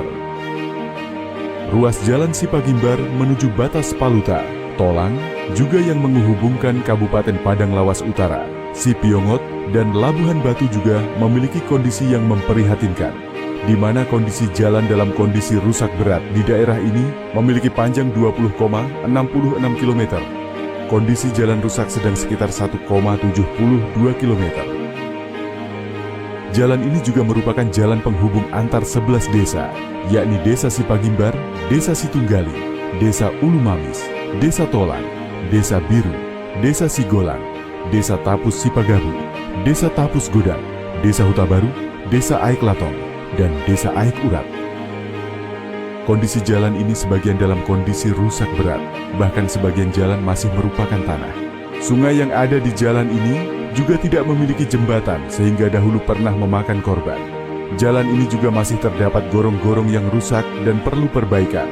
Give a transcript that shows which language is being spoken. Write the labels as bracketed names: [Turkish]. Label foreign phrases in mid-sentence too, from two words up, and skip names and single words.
[Indonesian] Ruas jalan Sipagimbar menuju batas Paluta, Tolang, juga yang menghubungkan Kabupaten Padang Lawas Utara, Sipiongot, dan Labuhan Batu juga memiliki kondisi yang memprihatinkan, di mana kondisi jalan dalam kondisi rusak berat di daerah ini memiliki panjang 20,66 km. Kondisi jalan rusak sedang sekitar 1,72 km. Jalan ini juga merupakan jalan penghubung antar 11 desa, yakni Desa Sipagimbar, Desa Situnggali, Desa Ulumamis, Desa Tolang, Desa Biru, Desa Sigolang, Desa Tapus Sipagabu, Desa Tapus Godang, Desa Hutabaru, Desa Aik Latong, dan Desa Aik Urat. Kondisi jalan ini sebagian dalam kondisi rusak berat, bahkan sebagian jalan masih merupakan tanah. Sungai yang ada di jalan ini juga tidak memiliki jembatan sehingga dahulu pernah memakan korban. Jalan ini juga masih terdapat gorong-gorong yang rusak dan perlu perbaikan.